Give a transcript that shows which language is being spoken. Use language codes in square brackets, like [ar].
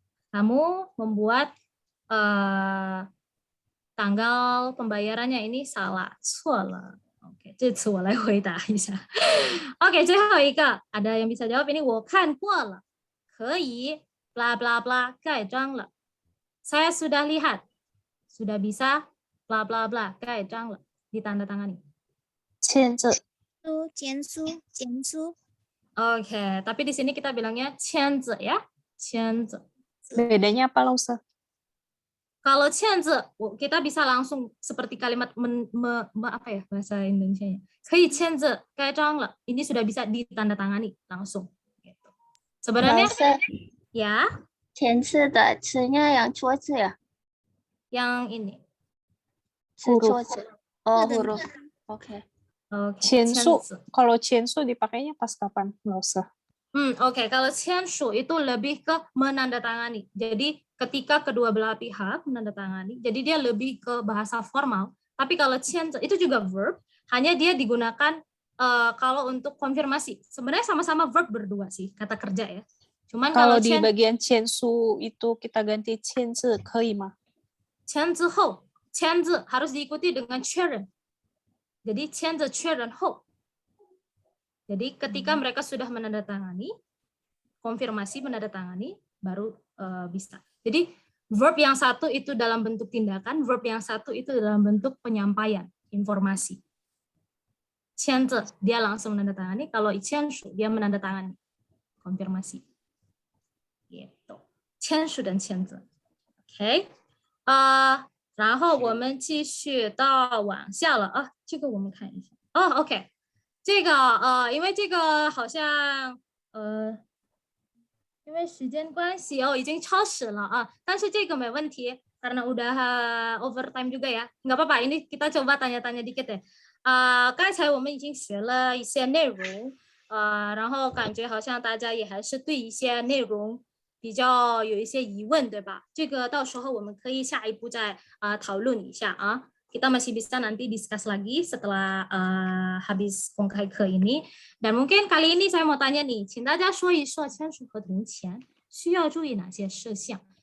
[id] kamu membuat tanggal pembayarannya ini salah [zh] 错了 [id] ，OK， [zh] 这次我来回答一下， [id] OK， [zh] 最后一个 [id] ada yang bisa jawab ini [zh] 我看过了，可以 [id] bla bla bla 盖章了 ，saya sudah lihat。sudah bisa bla bla bla 盖章了 ditandatangani [zh] 签字签书 [id] Oke, tapi di sini kita bilangnya 签字 ya 签字 bedanya apa Lausa? Kalau 签字 kita bisa langsung seperti kalimat apa ya bahasa Indonesianya [zh] 可以签字盖章了 [id] ini sudah bisa ditandatangani langsung gitu. Sebenarnya ya [zh] 签字的是那样桌子呀， [id] yang ini [zh] 是桌子huruf OK。 [id] 签署 kalau 签署 dipakainya pas kapan? Nggak usah. Oke, kalau 签署 itu lebih ke menandatangani. Jadi ketika kedua belah pihak menandatangani, jadi dia lebih ke bahasa formal. Tapi kalau 签字 itu juga verb, hanya dia digunakan kalau untuk konfirmasi. Sebenarnya sama-sama verb berdua sih, kata kerja ya. Cuman kalau di bagian 签署 itu kita ganti [zh] 签字可以吗？ [id] 签字后，签字 harus diikuti dengan 确认。 Jadi [zh] 签字确认后。 [id] Jadi ketika mereka sudah menandatangani, konfirmasi menandatangani, baru bisa. Jadi verb yang satu itu dalam bentuk tindakan, verb yang satu itu dalam bentuk penyampaian informasi. 签字 dia langsung menandatangani, kalau 签署 dia menandatangani konfirmasi. Gitu. 签署 dan 签字. Oke. [zh] 然后我们继续到往下了啊，这个我们看一下哦 ，OK， 这个因为这个好像因为时间关系已经超时了啊，但是这个没问题 [id] karena udah overtime juga ya， nggak apa-apa， ini kita coba tanya-tanya dikit deh。 [zh] 刚才我们已经学了一些内容，然后感觉好像大家也还是对一些内容比较有一些疑问，对吧？这个到时候我们可以下一步再讨论一下啊。 [id] Kita masih bisa nanti discuss lagi setelah habis 公开课 ini. Dan mungkin kali ini saya mau tanya nih, [zh] 请大家说一说签署合同前需要注意哪些事项。